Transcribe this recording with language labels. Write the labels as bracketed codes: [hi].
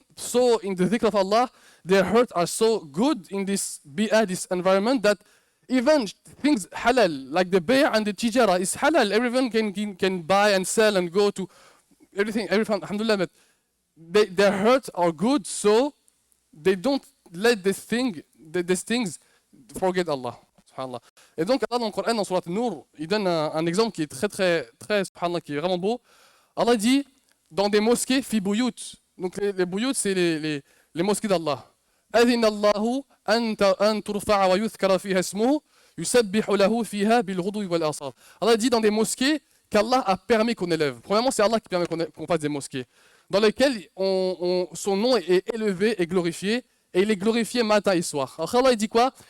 [en] so in the dhikr of Allah, their hearts are so good in this bi'ah, this environment, that even things halal, like the bay' and the tijara is halal. Everyone can buy and sell and go to everything, alhamdulillah, but their hearts are good, so they don't let these things forget Allah. Subhanallah. [fr] Et donc Allah dans le Coran, dans Surat An-Nur, il donne un exemple qui est très, subhanallah, qui est vraiment beau. Allah dit, dans des mosquées, fi buyut. Donc les buyut, c'est les mosquées d'Allah. [ar] أذن الله أن ترفع ويذكر فيها اسمه يسبح له فيها بالغدو والآصال. [fr] Allah dit dans des mosquées qu'Allah a permis qu'on élève. Premièrement, c'est Allah qui permet qu'on fasse des mosquées dans lesquelles son nom est élevé et glorifié, et il est glorifié matin et soir. Alors Allah il dit quoi?